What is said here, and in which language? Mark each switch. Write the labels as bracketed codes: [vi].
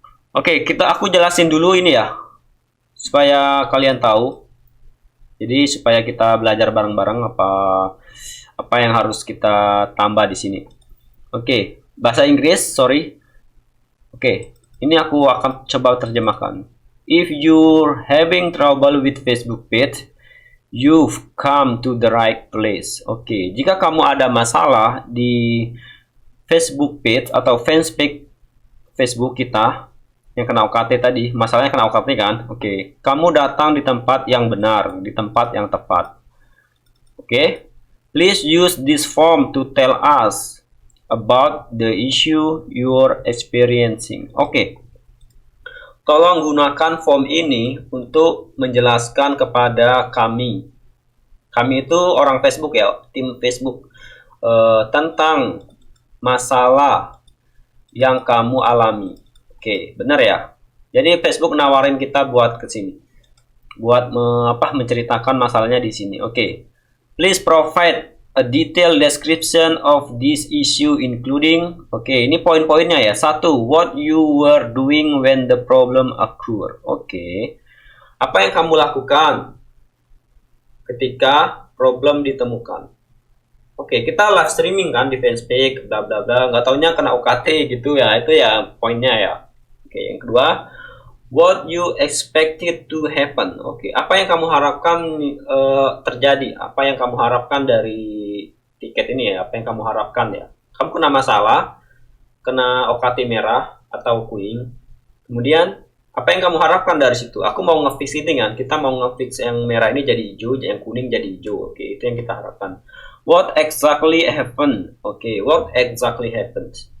[id] Oke, aku jelasin dulu ini ya, supaya kalian tahu. Jadi supaya kita belajar bareng-bareng apa yang harus kita tambah di sini. Oke, bahasa Inggris, sorry. Oke, ini aku akan coba terjemahkan. [en] If you're having trouble with Facebook page, you've come to the right place. [id] Oke, jika kamu ada masalah di Facebook page atau fanspage Facebook kita yang kena UKT tadi, masalahnya kena UKT kan? Oke, kamu datang di tempat yang benar, di tempat yang tepat. [en] Oke, please use this form to tell us about the issue you're experiencing. [id] Oke. Tolong gunakan form ini untuk menjelaskan kepada kami. Kami itu orang Facebook ya, tim Facebook, tentang masalah yang kamu alami. Oke, benar ya? Jadi Facebook nawarin kita buat ke sini. Buat menceritakan masalahnya di sini. [en] Oke. Please provide a detailed description of this issue including, oke, [id] ini poin-poinnya ya. [en] 1. What you were doing when the problem occurred. Oke. [id] Apa yang kamu lakukan ketika problem ditemukan? Oke, kita live streaming kan di fanspage, bla bla bla. Nggak taunya kena UKT gitu ya. Itu ya poinnya ya. Oke, yang kedua, [en] what you expected to happen. [id] Oke, apa yang kamu harapkan terjadi? Apa yang kamu harapkan dari tiket ini ya? Apa yang kamu harapkan ya? Kamu kena masalah, kena OKT merah atau kuning. Kemudian apa yang kamu harapkan dari situ? Aku mau nge-fix ini kan? Kita mau nge-fix yang merah ini jadi hijau, yang kuning jadi hijau. Oke, itu yang kita harapkan. [en] What exactly happened? Oke, what exactly happened?